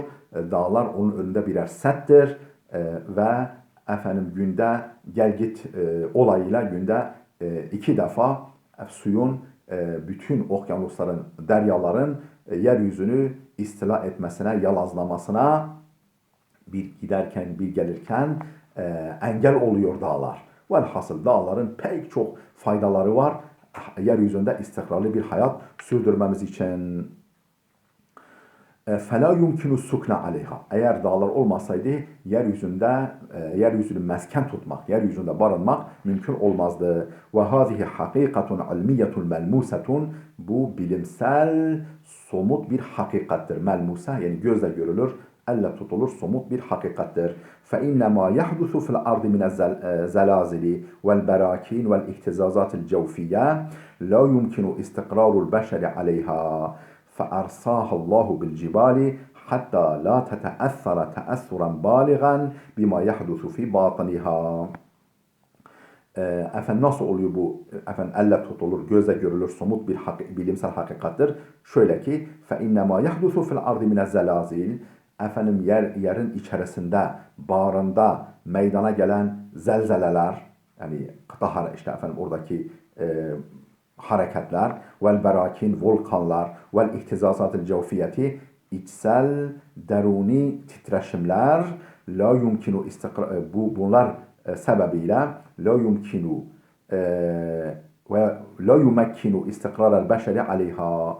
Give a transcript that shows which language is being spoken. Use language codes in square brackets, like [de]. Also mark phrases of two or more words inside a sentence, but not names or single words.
[tr] Dağlar onun önünde birer settir ve efendim günde gel git olayıyla günde 2 defa suyun bütün okyanusların, deryaların yeryüzünü istila etmesine, yalazlamasına bir giderken bir gelirken engel oluyor dağlar. Velhasıl dağların pek çok faydaları var. Yeryüzünde istikrarlı bir hayat sürdürmemiz için. [ar] فَلَا يُمْكِنُ السُّكْنَ عَلَيْهَا. [tr] Eğer dağlar olmasaydı yeryüzünü mesken tutmak, yeryüzünde barınmak mümkün olmazdı. [ar] وَهَذِهِ حَقِيقَةٌ عَلْمِيَّةٌ مَلْمُوسَةٌ. [tr] Bu bilimsel, somut bir hakikattir. Melmuse yani gözle görülür, elle tutulur, somut bir hakikattir. [ar] فَاِنَّمَا يَحْدُثُ فِي الْأَرْضِ مِنَ الزَّلَازِلِ وَالْبَرَاكِينَ وَالْاِهْتِزَازَاتِ الْجَوْفِيَّةِ لَا يُمْكِنُ اِسْتِقْرَارُ الْبَشَرِ عَلَيْهَا فأرساها الله بالجبال حتى لا تتأثر تأثرا بالغا بما يحدث في باطنها. [tr] Efendim nasıl oluyor bu? Efendim elle tutulur, gözle görülür, somut bir bilimsel hakikattir. Şöyle ki [ar] فَاِنَّمَا يَحْدُثُ فِي الْأَرْضِ مِنَ الزَّلَازِلِ. [tr] Efendim yerin içerisinde, bağrında meydana gelen zelzeleler, yani kıta işte efendim oradaki hareketler, [ar] والبراكين [tr] volkanlar, [ar] والاهتزازات الجوفية [tr] içsel deruni titreşimler, [ar] لا يمكن [tr] bunlar sebebiyle [ar] لا يمكن ولا يمكن استقرار البشر عليها.